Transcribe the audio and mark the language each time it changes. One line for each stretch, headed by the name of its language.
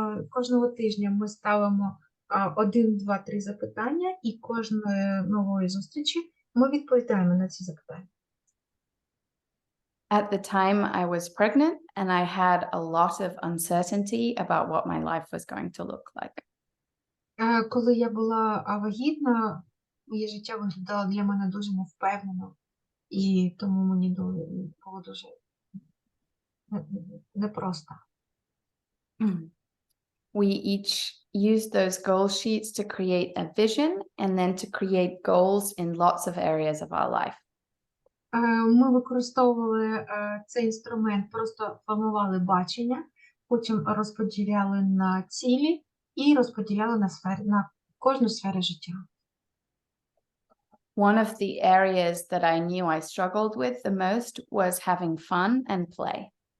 Ukrainian: Кожного тижня ми ставимо 1, 2, 3 запитання, і кожної нової зустрічі ми відповідаємо на ці запитання.
English: At the time, I was pregnant and I had a lot of uncertainty about what my life was going to look like.
Ukrainian: Коли я була вагітна, моє життя виглядало для мене дуже невпевнено, і тому мені було дуже непросто.
English: We each used those goal sheets to create a vision and then to create goals in lots of areas of our life.
Ukrainian: Ми використовували цей інструмент, просто формували бачення, потім розподіляли на цілі і розподіляли на кожну сферу життя.
English: One of the areas that I knew I struggled with the most was having fun and play.